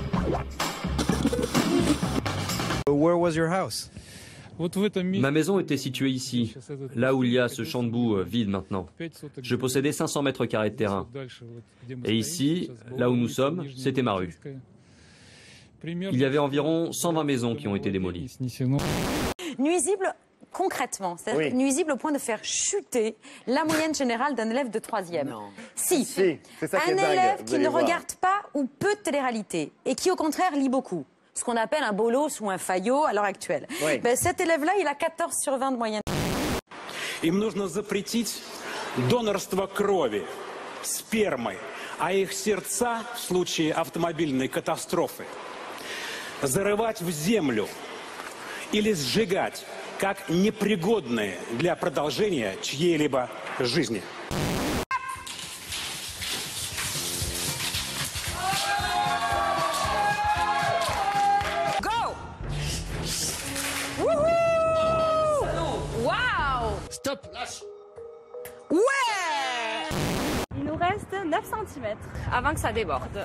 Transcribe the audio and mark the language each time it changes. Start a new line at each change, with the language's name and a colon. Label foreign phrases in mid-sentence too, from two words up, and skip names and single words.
English: Where was your house?
French: Ma maison était située ici, là où il y a ce champ de boue vide maintenant. Je possédais 500 mètres carrés de terrain. Et ici, là où nous sommes, c'était ma rue. Il y avait environ 120 maisons qui ont été démolies. Nuisible concrètement, c'est-à-dire nuisible au point de faire chuter la moyenne générale d'un élève de 3e. Si, un élève qui ne regarde pas ou peu de télé-réalité et qui au contraire lit beaucoup, ce qu'on appelle un bolos ou un Fayot à l'heure actuelle. Ben, cet élève-là, il a 14 sur 20 de moyenne.
Russian: Им нужно запретить донорство крови, спермы, а их сердца в случае автомобильной катастрофы зарывать в землю или сжигать как непригодные для продолжения чьей-либо жизни.
French: Stop, lâche. Ouais! Il nous reste 9 cm avant que ça déborde.